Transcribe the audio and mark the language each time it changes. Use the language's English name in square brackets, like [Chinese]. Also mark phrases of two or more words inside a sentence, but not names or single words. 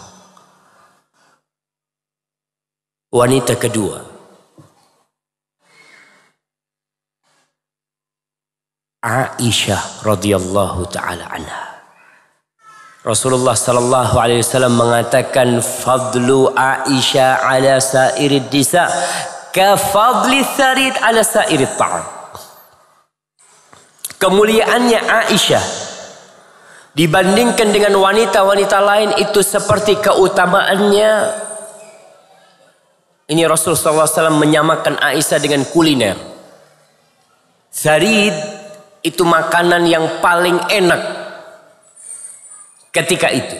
[Indonesian] Wanita kedua, Aisyah [Arabic] رضي الله تعالى عنها. [Indonesian] Rasulullah [Arabic] صلى الله عليه وسلم [Indonesian] mengatakan [Arabic] فضل عائشة على سائر النساء كفضل الثريد على سائر الطعام. [Indonesian] Kemuliaannya Aisyah dibandingkan dengan wanita-wanita lain itu seperti keutamaannya. Ini Rasulullah [Arabic] صلى الله عليه وسلم [Indonesian] menyamakan Aisyah dengan kuliner. Tharid itu makanan yang paling enak ketika itu.